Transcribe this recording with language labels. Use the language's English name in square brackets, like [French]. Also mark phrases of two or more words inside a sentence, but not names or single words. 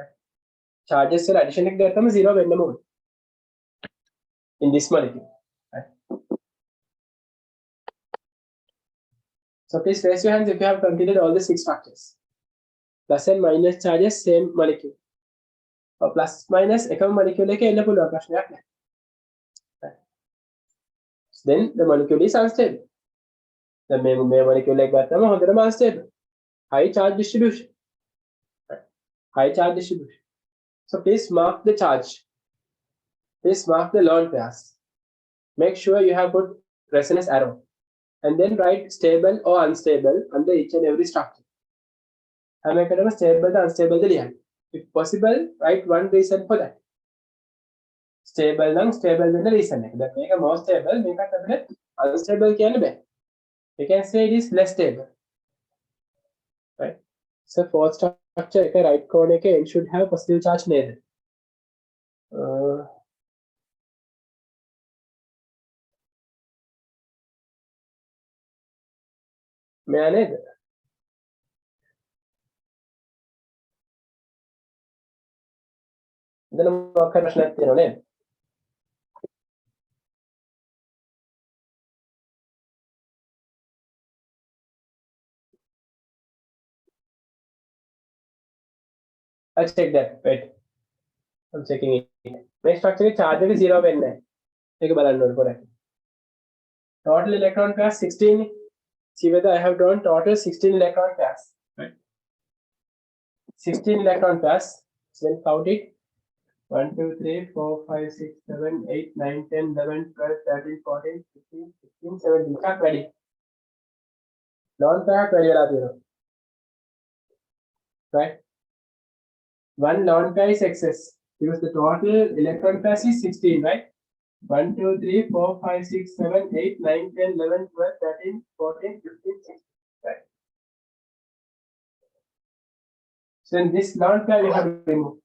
[English] Charges are addition to 0 when the mode in this molecule. Right? So please raise your hands if you have completed all the 6 structures. Plus and minus charges, same molecule. Or plus minus [Sinhala] එකම molecule එකේ එන්න පුළුවන් ප්‍රශ්නයක් නැහැ. [English] Then the molecule is unstable. The molecule [Sinhala] එක ගත්තම හොඳටම unstable. [English] High charge distribution. Right? High charge distribution. So please mark the charge. Please mark the lone pairs. Make sure you have put resonance arrow. And then write stable or unstable under each and every structure. [Sinhala] හැම එකටම stable ද unstable ද ලියන්න. [English] If possible, write one reason for that. [Sinhala] Stable නම් stable වෙන්න reason එක. දැන් මේක [English] more stable, [Sinhala] මේකට අපිට unstable කියන්න බෑ. [English] We can say it is less stable. Right? So fourth structure එක right corner එකේ it should have positive charge නේද? [Sinhala] මෙයා නේද? එතන මොකක් හරි ප්‍රශ්නයක් තියෙනව නේද? [English] I'll check that. Wait. I'm checking it. Next structure එකේ charge එක 0 [Sinhala] වෙන්නේ නැහැ. ඒක බලන්න ඕනේ පොරක්. [English] Total electron pairs 16. See whether I have drawn total 16 electron pairs. Right? 16 electron pairs. So then count it. 1, 2, 3, 4, 5, 6, 7, 8, 9, 10, 11, 12, 13, 14, 15, 16, 17. Check ready. Lone pair ready [Sinhala] වෙලා තියෙනවා. [English] Right? One lone pair is excess. because the total electron pairs is 16, right? 1, 2, 3, 4, 5, 6, 7, 8, 9, 10, 11, 12, 13, 14, 15, 16. Right. So in this lone pair you have to remove.